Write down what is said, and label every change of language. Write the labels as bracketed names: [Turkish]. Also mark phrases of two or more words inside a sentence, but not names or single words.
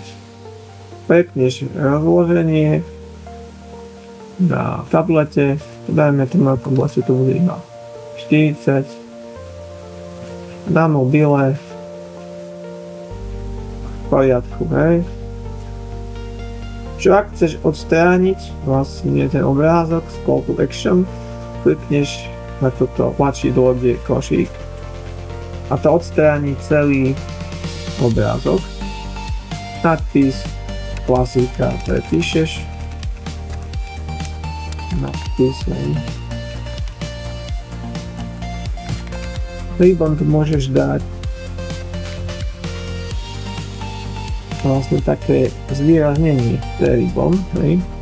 [Slovak] Prepneš rozloženie na tablete, dajme tomu ako vlastne to bude iba 40. Na mobile v poriadku, hej. Čo ak chceš odstrániť vlastne ten obrázok z [English] call to action, [Slovak] klikneš na toto tlačidlo, kde je košík a to odstráni celý obrázok. Nadpis, klasika, prepíšeš. Nadpis, ribbon tu môžeš dať vlastne také zvýraznenie pre ribbon, hej.